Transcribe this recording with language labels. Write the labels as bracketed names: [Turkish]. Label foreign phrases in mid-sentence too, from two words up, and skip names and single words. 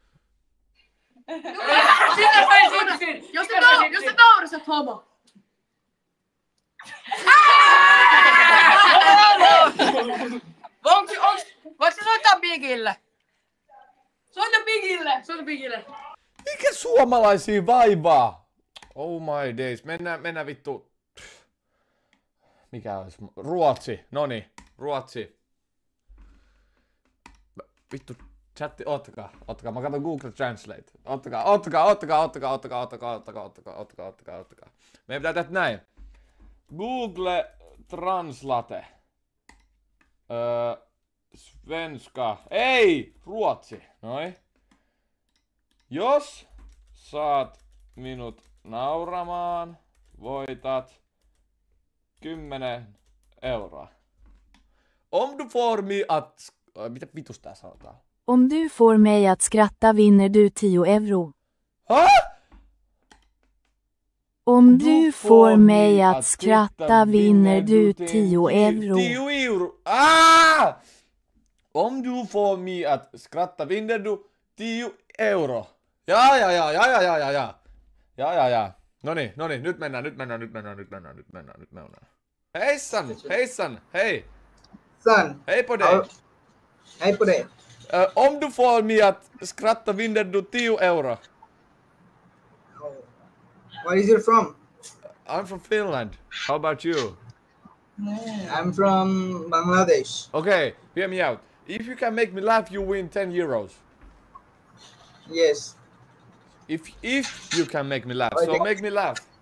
[Finnish] Jos te naurasat homo. Voitko sä soittaa Bigille? Soita Bigille. Mikä suomalaisia vaivaa? [English] Oh my days. [Finnish] Mennään vittu. Mikä olisi? Ruotsi. Noniin. Ruotsi. Vittu. Chatti, ottakaa. Mä katson Google Translate. Ottakaa. Meidän pitää tehdä näin. Google Translate. Svenska. Ei! Ruotsi. Noin. Jos saat minut nauramaan, voitat 10 euroa. [Swedish] Om du får mig att... [Finnish] Mitä vitus tää sanotaan? [Swedish] Om du får mig att skratta vinner du 10 euro. Ha? Om du får mig att skratta vinner du 10 euro. 10 euro. Ah! Om du får mig att skratta vinner du 10 euro. [Finnish] Ja. Noniin, nyt mennään. Heissan, hei. Son. [Swedish] Hej på dig. Hej på dig. Om du får mig att skratta vinner du 10 euro. [English] Where is you from? I'm from Finland. How about you? I'm from Bangladesh. Okay, hear me out. If you can make me laugh, you win 10 euros. Yes. If you can make me laugh, so make me laugh.